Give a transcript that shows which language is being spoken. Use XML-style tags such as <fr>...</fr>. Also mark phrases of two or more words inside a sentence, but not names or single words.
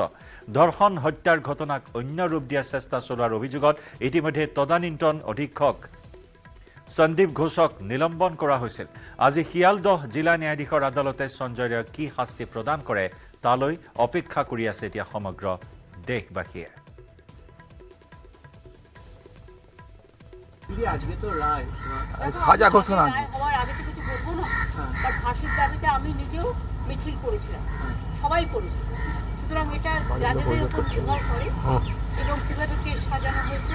<as>ধৰ্ষণ হত্যাৰ ঘটনাক অন্য ৰূপ দিয়াৰ চেষ্টা চলোৱাৰ অভিযোগত ইতিমধ্যে তদানীন্তন অধীক্ষক সন্দীপ ঘোষক নিলম্বন কৰা হৈছিল। আজি শিয়ালদহ জিলা ন্যায়াধীশৰ আদালতে সঞ্জয় ৰায়ক কি শাস্তি প্ৰদান কৰে তালৈ অপেক্ষা কৰি আছে এতিয়া সমগ্ৰ দেশবাসীয়ে।</as> <bn>আজকে তো রায় সাজা ঘোষণা হওয়ার আগে তো কিছু বলবো না, তার ফাঁসির দাবিতে আমি নিজেও মিছিল করেছিলাম, সবাই করেছিল। সুতরাং এটা জাজেদের উপর নির্ভর করে এবং কীভাবে কেস সাজানো হয়েছে।</bn>